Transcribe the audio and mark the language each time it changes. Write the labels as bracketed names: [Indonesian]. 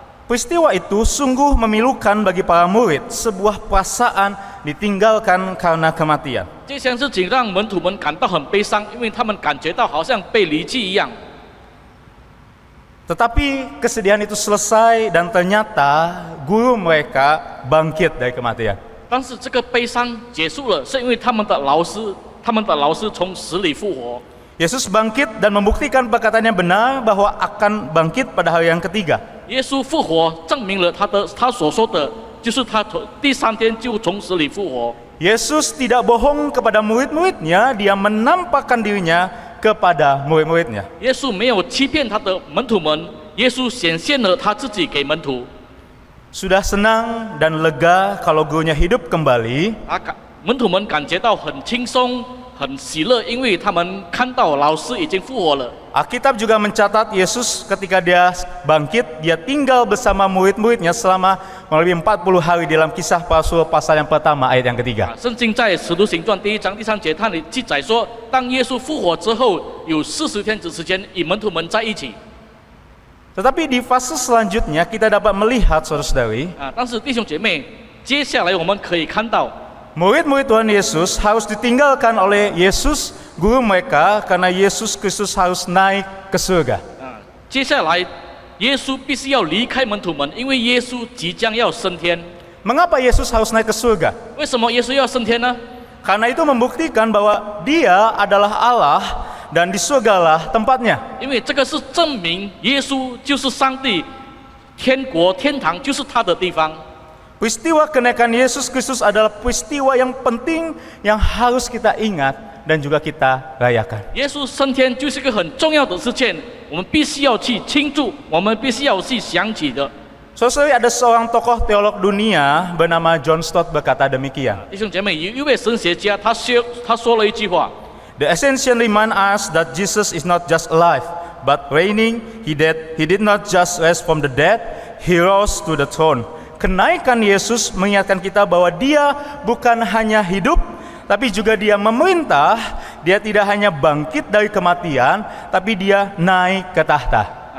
[Indonesian] Peristiwa itu sungguh memilukan bagi para murid, sebuah perasaan ditinggalkan karena kematian. [Chinese] 这件事情让门徒们感到很悲伤，因为他们感觉到好像被离弃一样。 [Indonesian] Tetapi kesedihan itu selesai dan ternyata guru mereka bangkit dari kematian. [Chinese] 但是这个悲伤结束了，是因为他们的老师从死里复活。 [Indonesian] Yesus bangkit dan membuktikan perkataannya benar bahwa akan bangkit pada hari yang ketiga. [Chinese] 耶稣复活，证明了他所说的，就是他第3天就从死里复活。 [Indonesian] Yesus tidak bohong kepada murid-muridnya, dia menampakkan dirinya kepada murid-muridnya. [Chinese] 耶稣没有欺骗他的门徒们，耶稣显现了他自己给门徒。 [Indonesian] Sudah senang dan lega kalau gurunya hidup kembali, [Chinese] 门徒们感觉到很轻松、很喜乐，因为他们看到老师已经复活了。 [Indonesian] Alkitab juga mencatat Yesus ketika dia bangkit, dia tinggal bersama murid-muridnya selama lebih 40 hari dalam Kisah Para Rasul pasal yang pertama ayat yang ketiga. [Chinese] 圣经在使徒行传第1章第3节，它里记载说，当耶稣复活之后，有40天的时间与门徒们在一起。 [Indonesian] Tetapi di fase selanjutnya kita dapat melihat saudara-saudari, [Chinese] 但是弟兄姐妹，接下来我们可以看到， [Indonesian] murid-murid Tuhan Yesus harus ditinggalkan oleh Yesus, guru mereka, karena Yesus Kristus harus naik ke surga. [Chinese] 接下来耶稣必须要离开门徒们，因为耶稣即将要升天。 [Indonesian] Mengapa Yesus harus naik ke surga? [Chinese] 为什么耶稣要升天呢？ [Indonesian] Karena itu membuktikan bahwa dia adalah Allah dan di surgalah tempatnya. [Chinese] 因为这个是证明耶稣就是上帝，天国、天堂就是他的地方。 [Indonesian] Peristiwa kenaikan Yesus Kristus adalah peristiwa yang penting yang harus kita ingat dan juga kita rayakan. [Chinese] 耶稣升天就是一个很重要的事件，我们必须要去庆祝，我们必须要去想起的。 [Indonesian] Saudara, ada seorang tokoh teolog dunia bernama John Stott berkata demikian. [Chinese] 弟兄姐妹，有一位神学家，他说了一句话： [English] The ascension reminds us that Jesus is not just alive, but reigning. He did not just rise from the dead, he rose to the throne. [Indonesian] Kenaikan Yesus mengingatkan kita bahwa dia bukan hanya hidup, tapi juga dia memerintah. Dia tidak hanya bangkit dari kematian, tapi dia naik ke tahta.